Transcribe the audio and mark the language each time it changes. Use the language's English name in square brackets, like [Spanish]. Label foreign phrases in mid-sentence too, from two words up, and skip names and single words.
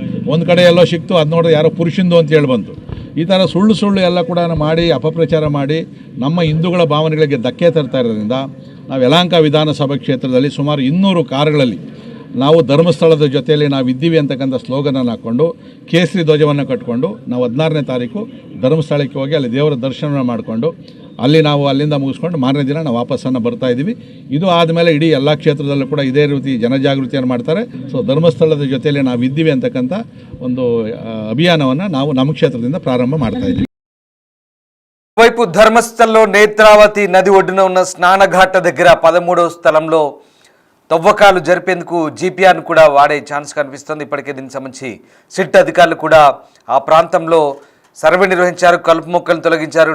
[Kannada] ಒಂದು ಕಡೆ ಎಲ್ಲೋ ಸಿಕ್ತು, ಅದು ನೋಡಿದ್ರೆ ಯಾರೋ ಪುರುಷಂದು ಅಂತ ಹೇಳಿ ಬಂತು. ಈ ಥರ ಸುಳ್ಳು ಎಲ್ಲ ಕೂಡ ಮಾಡಿ ಅಪಪ್ರಚಾರ ಮಾಡಿ ನಮ್ಮ ಹಿಂದೂಗಳ ಭಾವನೆಗಳಿಗೆ ಧಕ್ಕೆ ತರ್ತಾ ಇರೋದ್ರಿಂದ ನಾವು ಯಲಹಂಕ ವಿಧಾನಸಭಾ ಕ್ಷೇತ್ರದಲ್ಲಿ ಸುಮಾರು 200 ಕಾರುಗಳಲ್ಲಿ ನಾವು ಧರ್ಮಸ್ಥಳದ ಜೊತೆಯಲ್ಲಿ ನಾವು ಇದ್ದೀವಿ ಅಂತಕ್ಕಂಥ ಸ್ಲೋಗನನ್ನು ಹಾಕ್ಕೊಂಡು ಕೇಸರಿ ಧ್ವಜವನ್ನು ಕಟ್ಕೊಂಡು ನಾವು 16ನೇ ತಾರೀಕು ಧರ್ಮಸ್ಥಳಕ್ಕೆ ಹೋಗಿ ಅಲ್ಲಿ ದೇವರ ದರ್ಶನ ಮಾಡಿಕೊಂಡು ಅಲ್ಲಿ ನಾವು ಅಲ್ಲಿಂದ ಮುಗಿಸ್ಕೊಂಡು ಮಾರನೇ ದಿನ ನಾವು ವಾಪಸ್ಸನ್ನು ಬರ್ತಾ ಇದ್ದೀವಿ. ಇದು ಆದಮೇಲೆ ಇಡೀ ಎಲ್ಲ ಕ್ಷೇತ್ರದಲ್ಲೂ ಕೂಡ ಇದೇ ರೀತಿ ಜನಜಾಗೃತಿಯನ್ನು ಮಾಡ್ತಾರೆ. ಸೊ ಧರ್ಮಸ್ಥಳದ ಜೊತೆಯಲ್ಲಿ ನಾವು ಇದ್ದೀವಿ ಅಂತಕ್ಕಂಥ ಒಂದು ಅಭಿಯಾನವನ್ನು ನಾವು ನಮ್ಮ ಕ್ಷೇತ್ರದಿಂದ ಪ್ರಾರಂಭ ಮಾಡ್ತಾ ಇದ್ದೀವಿ. [Telugu] వైపు ధర్మస్థల్లో నేత్రావతి నది ఒడ్డున ఉన్న స్నానఘాట దగ్గర 13వ స్థలంలో తవ్వకాలు జరిపేందుకు జీపీఆర్ను కూడా వాడే ఛాన్స్ కనిపిస్తుంది. ఇప్పటికే దీనికి సంబంధించి సిట్ అధికారులు కూడా ఆ ప్రాంతంలో సర్వే నిర్వహించారు. కలుపు మొక్కలను తొలగించారు.